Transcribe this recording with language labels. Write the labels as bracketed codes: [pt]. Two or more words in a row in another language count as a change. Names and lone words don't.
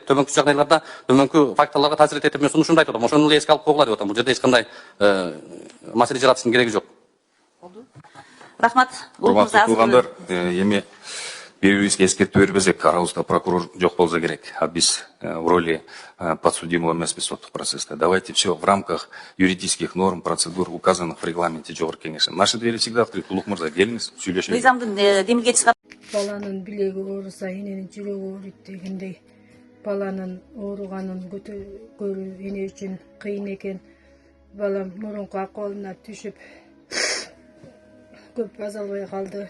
[ky] Төмөнкү жагдайларда, төмөнкү факторлорго таасир этет деп мен сунушумду айтып атам. Ошону эле эске алып койгула деп атам. Бул жерде эч кандай маселе жаратыштын кереги жок. Рахмат. Урматтуу туугандар, эми бири-бирибизге эскертүү бербесек, арабызда прокурор жок болсо керек. А биз [ru] в роли подсудимого [ky] эмеспиз соттук процесста. [ru] Давайте все в рамках юридических норм, процедур, указанных в регламенте Жогорку Кеңештин. Наши двери всегда открыты. [ky] Улук мырза, келиңиз, сүйлөшөлү. мыйзамдын демилге чыгат. Баланын билеги ооруса эненин жүрөгү ооруйт дегендей. Баланын ооруганын көрүү эне үчүн кыйын экен. Балам мурунку акыбалына түшүп көп азалбай калды.